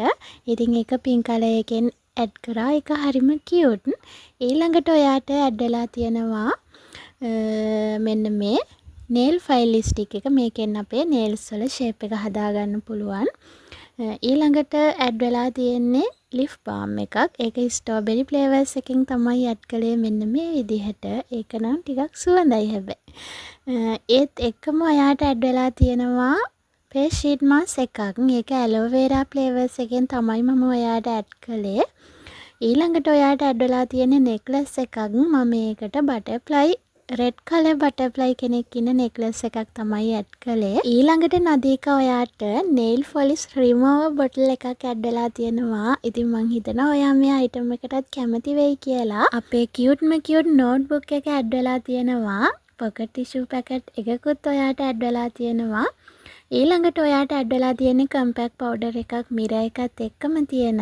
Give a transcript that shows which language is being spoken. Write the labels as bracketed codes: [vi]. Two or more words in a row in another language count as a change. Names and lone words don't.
[si] ඉතින් ඒක [en] pink color [si] එකෙන් ඇඩ් කරා. ඒක හරිම කියුට්. ඊළඟට ඔයාට ඇඩ් වෙලා තියෙනවා මෙන්න මේ [en] nail file stick [si] එක. මේකෙන් අපේ nails වල shape එක හදාගන්න පුළුවන්. ඊළඟට ඇඩ් වෙලා තියෙන්නේ [en] lip balm [si] එකක්. ඒක [en] strawberry flavors [si] එකෙන් තමයි ඇඩ් කළේ මෙන්න මේ විදිහට. ඒක නම් ටිකක් සුවඳයි හැබැයි. ඒත් එක්කම ඔයාට ඇඩ් වෙලා තියෙනවා [en] face sheet mask [si] එකක්. ඒක [en] aloe vera flavors [si] එකෙන් තමයි මම ඔයාට ඇඩ් කළේ. ඊළඟට ඔයාට ඇඩ් වෙලා තියෙන්නේ necklace එකක්. මම මේකට [en] butterfly red color butterfly [si] කෙනෙක් ඉන්න නෙක්ලස් එකක් තමයි ඇඩ් කළේ. ඊළඟට නදීකා ඔයාට [en] nail polish remover bottle [si] එකක් ඇඩ් වෙලා තියෙනවා. ඉතින් මං හිතනවා ඔයා මේ අයිටම් එකටත් කැමති වෙයි කියලා. අපේ කියුට්ම [en] cute notebook [si] එක ඇඩ් වෙලා තියෙනවා. [en] pocket tissue packet [si] එකකුත් ඔයාට ඇඩ් වෙලා තියෙනවා. ඊළඟට ඔයාට ඇඩ් වෙලා තියෙන්නේ [en] compact powder [si] එකක් මිරර් එකත් එක්කම තියෙන.